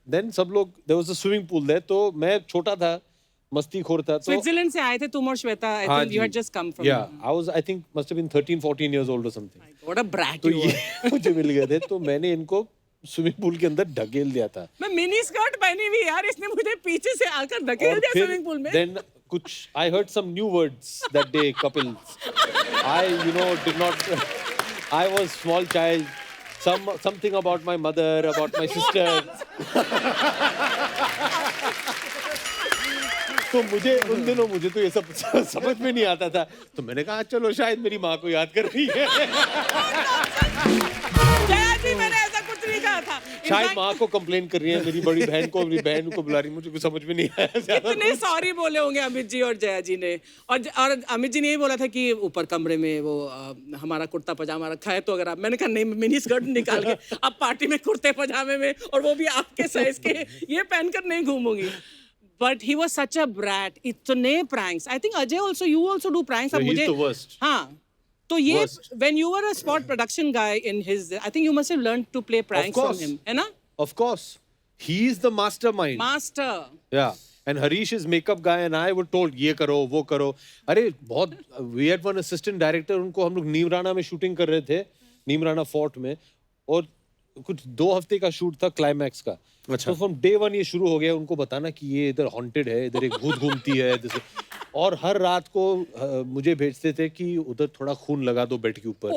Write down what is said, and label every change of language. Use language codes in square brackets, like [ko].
[hi] Then सब लोग, [en] There was a swimming pool there. [hi] तो मैं छोटा था, मस्तीखोर था। तो स्विट्जरलैंड से आए थे तुम और Shweta. [en] I think you had just come from. या I was, I think must have been 13-14 years old और something. What a brat [hi] तो [en] you [hi] ये मुझे मिल गए थे, तो मैंने इनको स्विमिंग पूल के अंदर ढकेल दिया था। मैं मिनी स्कर्ट पहनी हुई यार, इसने मुझे पीछे से आकर धकेल दिया स्विमिंग पूल में। [en] Then कुछ I heard some new words that day, couples. I, did not. I was small child. Something about my mother, about my sister. [hi] तो उन दिनों मुझे तो ये सब समझ में नहीं आता था। तो मैंने कहा चलो शायद मेरी माँ को याद कर रही है। जया जी, मैंने ऐसा कुछ नहीं कहा था। शायद माँ को कंप्लेन कर रही है, मेरी बड़ी बहन को, अपनी बहन को बुला रही है। मुझे कुछ समझ में नहीं आया ज्यादा। इतने सॉरी बोले होंगे अमित जी और जया जी ने। और अमित जी ने यही बोला था कि ऊपर कमरे में वो हमारा कुर्ता पजामा रखा है, तो अगर आप, मैंने कहा नहीं, मिनी स्कर्ट निकाल के अब पार्टी में कुर्ते पजामे में, और वो भी आपके साइज के, ये पहनकर नहीं घूमूंगी। [en] But he was such a brat. इतने pranks. I think Ajay also, you also do pranks. No, [hi] अब [en] he's [hi] मुझे, [en] the worst. [hi] हाँ, तो ये [en] Worst. when you were a spot production guy in his, I think you must have learned to play pranks from him, है ना? Of course. He is the mastermind. Master. Yeah. And Harish is makeup guy and I were told [hi] ये करो वो करो। अरे बहुत, [en] we had one assistant director, [hi] उनको हम लोग नीमराना में शूटिंग कर रहे थे, नीमराना फोर्ट में, और कुछ 2 हफ्ते का शूट था क्लाइमैक्स का। अच्छा। तो फ्रॉम डे 1 ये शुरू हो गया उनको बताना कि ये इधर हॉन्टेड है, इधर एक भूत घूमती है इधर से। और हर रात को मुझे भेजते थे कि उधर थोड़ा खून लगा दो बेड के ऊपर।